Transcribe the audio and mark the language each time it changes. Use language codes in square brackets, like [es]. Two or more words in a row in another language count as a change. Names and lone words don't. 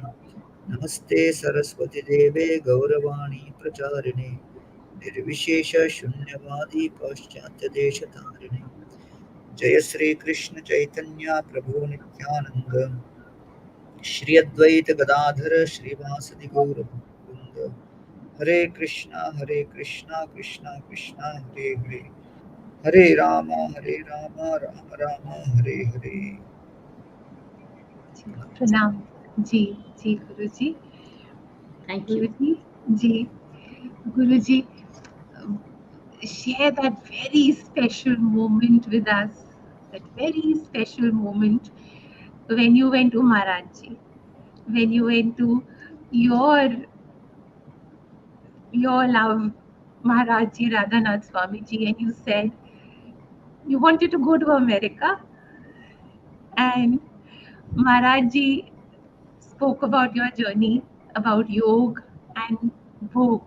[sa] नमस्ते सरस्वती देवे गौरवाणी प्रचारिणे निर्विशेष शून्यवादी पाश्चात्य देशतारिणे। जय श्री कृष्ण चैतन्य प्रभु नित्यानंद श्री अद्वैत गदाधर श्रीवासदि गौर भक्तवृंद। हरे कृष्णा कृष्णा कृष्णा हरे हरे हरे राम राम राम हरे हरे। [hi] प्रणाम. जी. जी गुरुजी. [en] Thank you. [hi] गुरुजी. जी. गुरुजी, [en] share that very special moment with us. That very special moment when you went to Maharajji, when you went to your love Maharajji Radhanath Swamiji, and you said you wanted to go to America, and Maharajji spoke about your journey, about yoga and Bhog.